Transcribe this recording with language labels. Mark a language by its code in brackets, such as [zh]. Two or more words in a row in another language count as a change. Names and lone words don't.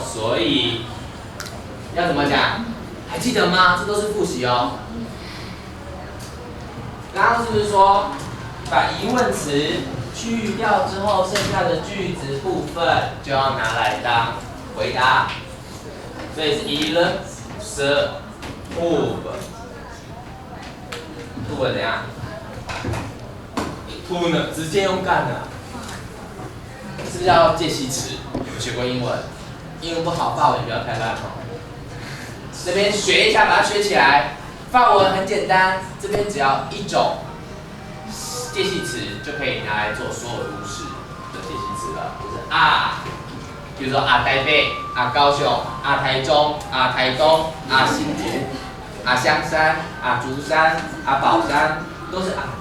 [zh] 所以要怎么讲？还记得吗？这都是复习哦。刚刚是不是说把疑问词去掉之后，剩下的句子部分就要拿来当回答？所以是 [fr] il se trouve [zh] 怎样 ？trouve 呢？直接用干的，是不是要介系词？有没有学过英文？英文不好，法文不要太烂哦。这边学一下，把它学起来。法文很简单，这边只要一种介系词就可以拿来做所有都市的介系词了，就是啊，比如说啊台北、啊高雄、啊台中、啊台东、啊新竹、啊香山、啊竹山、啊宝山，都是啊。